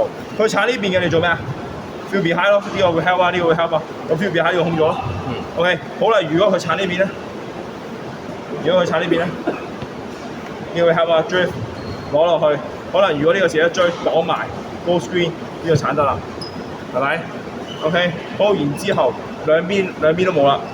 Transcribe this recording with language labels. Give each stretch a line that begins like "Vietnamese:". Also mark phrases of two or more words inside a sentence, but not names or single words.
Cantonese: 佢鏟呢邊嘅你做咩啊 ？
English: feel behind
Cantonese: 咯，呢個會 help 啊，呢個會 help 啊。咁
English: feel behind
Cantonese: 呢個空咗咯。OK， 好啦，如果佢鏟呢邊咧，呢個會 help 啊 ，drift 攞落去。可能如果呢個時一追擋埋
English: go screen，
Cantonese: 呢個鏟得啦，係咪 ？OK， 好，然之後兩邊都冇啦。